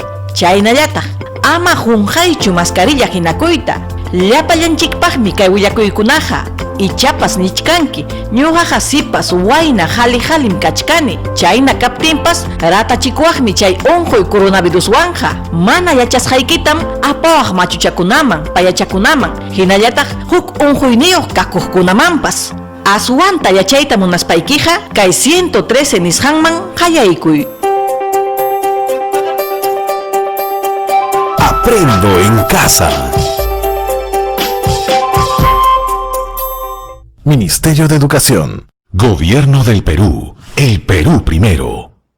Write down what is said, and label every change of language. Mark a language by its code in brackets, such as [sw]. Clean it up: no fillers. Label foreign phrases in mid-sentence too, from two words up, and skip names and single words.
[qu] Chaynallataq, ama junqaychu mascarilla hinakuyta, llapallanchikpaqmi kay willakuykunaqa ichapas nichkanki ñuqaqa sipas wayna halim kachkani chayna kaptinpas ratachikuaqmi chay unquy coronaviruswanqa mana yachasqaykitam apawaq machuchakunaman payachakunaman hinallataq huk unquyniyuq kakuqkunamanpas aswanta yachayta munaspaykiqa kay 113 nisqanman qallaykuy. [es] Aprendo en casa. Ministerio de Educación. Gobierno del Perú. El Perú primero.